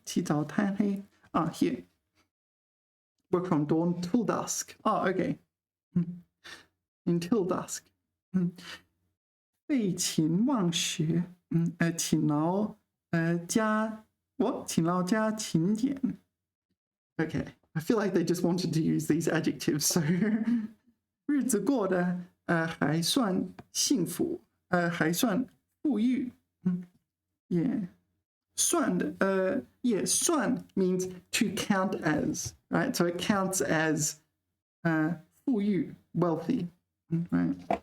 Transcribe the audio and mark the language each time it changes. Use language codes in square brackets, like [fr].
[zh] 起早贪黑 [en] here. Work from dawn till dusk. Okay. Until dusk. [zh] 废寝忘食，勤劳加勤俭。 [en] Okay, I feel like they just wanted to use these adjectives. [zh] So 日子过得还算幸福，还算富裕。 [en] Yeah. [zh] 算的算 [en] means to count as, right? So it counts as 富裕 wealthy, right?